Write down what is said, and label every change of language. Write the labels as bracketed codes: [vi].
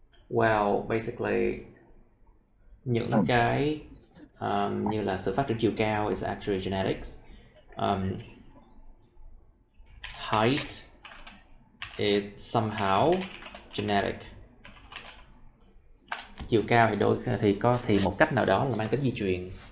[vi] Well, basically những cái như là sự phát triển chiều cao [en] is actually genetics. Height is somehow genetic. [vi] Chiều cao thì một cách nào đó là mang tính di truyền.